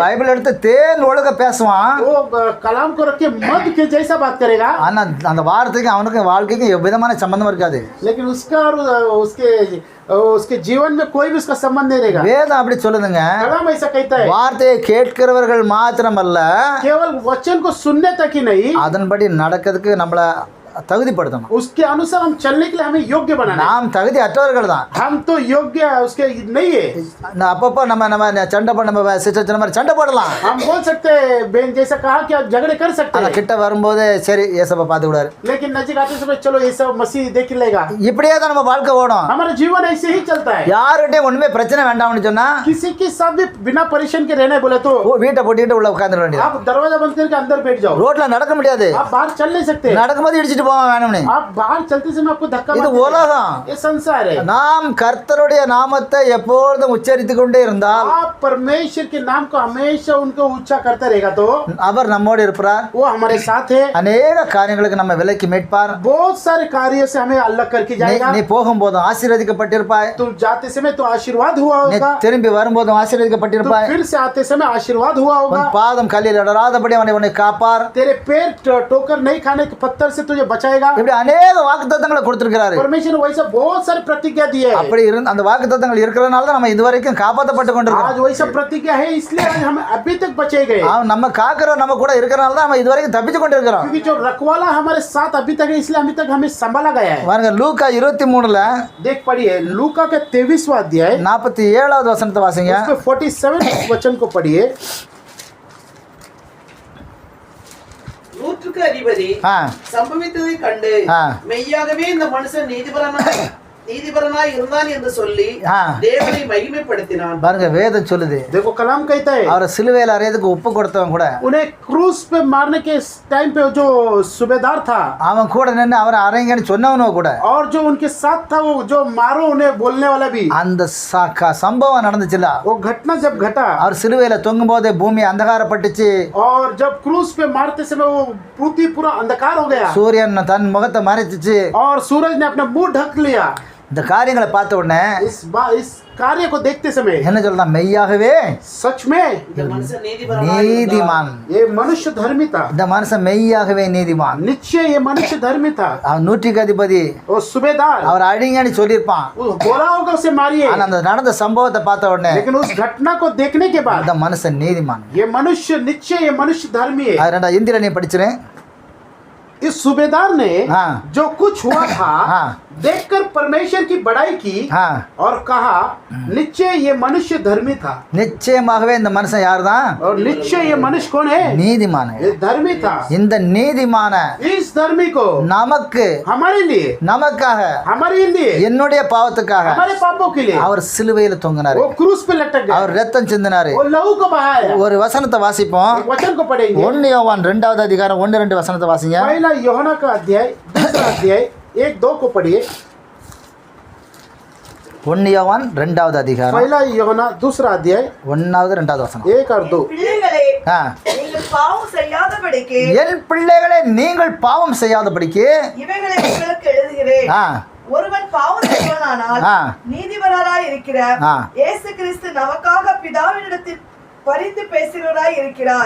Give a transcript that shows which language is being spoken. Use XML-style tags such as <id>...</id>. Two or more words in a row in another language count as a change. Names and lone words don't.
<ta>பைபிள் எடுத்து தேன் ஒழுக பேசுவான்,</ta> <hi>वो कलाम को रख के मध के जैसा बात करेगा,</hi> <ta>ஆனா அந்த வார்த்தைக்கு அவனுக்கு வாழ்க்கைக்கு எவ்விதமான சம்பந்தம் இருக்காது.</ta> <hi>लेकिन उसका और उसके जीवन में कोई भी उसका संबंध नहीं रहेगा।</hi> <ta>வேதம் அப்படி சொல்லுதுங்க.</ta> <hi>कलाम ऐसा कहता है,</hi> <ta>வார்த்தையை கேட்கிறவர்கள் மாத்திரமல்ல,</ta> <hi>केवल वचन को सुनने तक ही नहीं,</hi> <ta>அதன்படி நடக்கிறதுக்கு நம்மள தகுதிப்படுத்தணும்.</ta> <hi>उसके अनुसार हम चलने के लिए हमें योग्य बनाना।</hi> <ta>நாம் தகுதி அற்றவர்கள் தான்.</ta> <hi>हम तो योग्य उसके नहीं है।</hi> <ta>அப்பப்போ நம்ம சண்டை பண்ண நம்ம சிஸ்டர் மாதிரி சண்டை போடலாம்.</ta> <hi>हम बोल सकते हैं, बहन जैसा कहा कि आप झगड़े कर सकते</hi> <ta>ஆனா</ta> <hi>हैं,</hi> <ta>கிட்ட வரும்போது சரி ஏசப்பா பார்த்து விடாரு.</ta> <hi>लेकिन नजदीक आते समय चलो ये सब मसीह देख लेगा।</hi> <ta>இப்படியே தான் நம்ம வாழ்க்கை ஓடும்.</ta> <hi>हमारा जीवन ऐसे ही चलता है।</hi> <ta>யார்கிட்டயும் ஒண்ணுமே பிரச்சனை வேண்டாம்னு சொன்னா</ta> <hi>किसी के साथ भी बिना परेशान के रहना बोले तो</hi> <ta>வீட்டை போட்டுக்கிட்டு உள்ள உட்காந்துட வேண்டியது.</ta> <hi>आप दरवाजा बंद करके अंदर बैठ जाओ।</hi> <ta>ரோட்ல நடக்க முடியாது,</ta> <hi>आप बाहर चल नहीं सकते,</hi> <ta>நடக்கும்போது இடிச்சிட்டு போவான் வேணும்னு.</ta> <hi>आप बाहर चलते समय आपको धक्का</hi> <ta>இது</ta> <hi>मारते हैं।</hi> <ta>உலகம்.</ta> <hi>ये संसार है।</hi> <ta>நாம் கர்த்தருடைய நாமத்தை எப்பொழுதும் உச்சரித்து கொண்டே இருந்தால்</ta> <hi>आप परमेश्वर के नाम को हमेशा उनको ऊंचा करते रहेगा तो</hi> <ta>அவர் நம்மோடு இருப்பார்.</ta> <hi>वो हमारे साथ है।</hi> <ta>அநேக காரியங்களுக்கு நம்ம விலக்கி மீட்பார்.</ta> <hi>बहुत सारे कार्य से हमें अलग करके जाएगा।</hi> <ta>நீ போகும்போதும் ஆசீர்வதிக்கப்பட்டிருப்பாய்,</ta> <hi>तुम जाते समय तो आशीर्वाद हुआ</hi> <ta>நீ</ta> <hi>होगा,</hi> <ta>திரும்பி வரும்போதும்</ta> <hi>तो</hi> <ta>ஆசீர்வதிக்கப்பட்டிருப்பாய்.</ta> <hi>फिर से आते समय आशीर्वाद हुआ होगा।</hi> <ta>உன் பாதம் கல்லில் இடராதபடி அவனை உன்னை காப்பார்.</ta> <hi>तेरे पैर टोकर नहीं खाने के पत्थर से तुझे बचाएगा।</hi> <ta>இப்படி अनेक வாக்குத்தத்தங்களை கொடுத்திருக்கிறாரு.</ta> <hi>परमेश्वर ने वैसा बहुत सारी प्रतिज्ञा दी है।</hi> <ta>அப்படி இருந்து அந்த வாக்குத்தத்தங்கள் இருக்கிறதுனால தான் நம்ம இதுவரைக்கும் காப்பாற்றப்பட்டு கொண்டிருக்கோம்.</ta> <hi>आज वैसा प्रतिज्ञा है, इसलिए आज हम अभी तक बचे गए।</hi> <ta>அவன் நம்ம காக்கிறோம், நம்ம கூட இருக்கிறனால தான் நம்ம இதுவரைக்கும் தப்பிச்சு கொண்டிருக்கிறோம்.</ta> <hi>क्योंकि जो रखवाला हमारे साथ अभी तक है, इसलिए अभी तक हमें संभाला गया है।</hi> <ta>பாருங்க லூக்கா 23ல</ta> <hi>देख पढ़िए, लूका के 23वां अध्याय</hi> <ta>47வது வசனத்தை வாசிங்க.</ta> <hi>उसमें 47 वचन को पढ़िए।</hi> <ta>நூற்றுக்கு அதிபதி சம்பவித்ததை கண்டு மெய்யாகவே இந்த மனுஷன் நீதிபரனாய் இருந்தான் என்று சொல்லி தேவனை மகிமைப்படுத்தினான். பாருங்க வேதம் சொல்லுது.</ta> <hi>देखो कलाम कहता है,</hi> <ta>அவரை சிலுவையில் அறையதுக்கு ஒப்பு கொடுத்தவன் கூட,</ta> <hi>उन्हें क्रूस पे मारने के टाइम पे जो सूबेदार था,</hi> <ta>அவன் கூட நின்று அவரை அறைங்கன்னு சொன்னவனும் கூட,</ta> <hi>और जो उनके साथ था वो जो मारो उन्हें बोलने वाला भी,</hi> <ta>அந்த சம்பவம் நடந்துச்சுல,</ta> <hi>वो घटना जब घटा,</hi> <ta>அவர் சிலுவையில் தொங்கும் போதே பூமி அந்தகாரப்பட்டுச்சு,</ta> <hi>और जब क्रूस पे मारते समय वो पृथ्वी पूरा अंधकार हो गया,</hi> <ta>சூரியன் தன் முகத்தை மறைச்சிச்சு,</ta> <hi>और सूरज ने अपना मुंह ढक लिया।</hi> <ta>இந்த காரியங்களை பார்த்த உடனே</ta> <hi>इस कार्य को देखते समय</hi> <ta>என்ன சொல்லலாம், மெய்யாகவே</ta> <hi>सच में</hi> <ta>இந்த மனுஷன் நீதிமான்,</ta> <hi>ये मनुष्य धर्मी था।</hi> <ta>இந்த மனுஷன் மெய்யாகவே நீதிமான்.</ta> <hi>निश्चय ये मनुष्य धर्मी था।</hi> <ta>அவன் 100க்கு அதிபதி,</ta> <hi>वो सूबेदार</hi> <ta>அவர் அழிங்கன்னு சொல்லியிருப்பான்.</ta> <hi>बोला होगा उसे मारिए,</hi> <ta>ஆனா அந்த நடந்த சம்பவத்தை பார்த்த உடனே</ta> <hi>लेकिन उस घटना को देखने के बाद</hi> <ta>இந்த மனுஷன் நீதிமான்.</ta> <hi>ये मनुष्य निश्चय ये मनुष्य धर्मी है।</hi> <ta>அது ரெண்டா இந்தியில நீ படிச்சிரு.</ta> <hi>इस सूबेदार ने हाँ। जो कुछ हुआ था हाँ। देखकर परमेश्वर की बड़ाई की, हाँ। और कहा निश्चय ये मनुष्य धर्मी था।</hi> <ta>நிச்சயமாகவே இந்த மனுஷன் யார்தான்,</ta> <hi>और निश्चय ये मनुष्य कौन है,</hi> <ta>நீதிமான்.</ta> <hi>ये धर्मी था।</hi> <ta>இந்த நீதிமான</ta> <hi>इस धर्मी को</hi> <ta>நமக்கு,</ta> <hi>हमारे लिए,</hi> <ta>நமக்காக,</ta> <hi>हमारे लिए,</hi> <ta>என்னுடைய பாவத்துக்காக</ta> <hi>हमारे पापों के लिए</hi> <ta>அவர் சிலுவையில் தொங்கினார்.</ta> <hi>वो क्रूस पे लटक गया,</hi> <ta>அவர் ரத்தம் சிந்தினாரு.</ta> <hi>वो लहू को बहाया।</hi> <ta>ஒரு வசனத்தை வாசிப்போம்.</ta> <hi>एक वचन को पढ़ेंगे।</hi> <ta>1 யோவான் 2வது அதிகாரம் 1-2 வசனத்தை வாசிங்க.</ta> <hi>पहला यूहन्ना का अध्याय, दूसरा अध्याय 1-2 को पढ़िए।</hi> <ta>1 யோவான் 2வது அதிகாரம்</ta> <hi>पहला यूहन्ना दूसरा अध्याय</hi> <ta>1வது 2வது வசனம்.</ta> <hi>1 और 2।</hi> <ta>பிள்ளைகளே, ஆ. நீங்கள் பாவம் செய்யாதபடிக்கு என் பிள்ளைகளே நீங்கள் பாவம் செய்யாதபடிக்கு இவைகளை உங்களுக்கு எழுதுகிறேன். ஆ. ஒருவன் பாவம் செய்வானானால் ஆ. நீதிபரராய் இருக்கிற ஆ. இயேசு கிறிஸ்து நமக்காக பிதாவினிடத்தில் பரிந்து பேசுகிறவராய் இருக்கிறார்.</ta>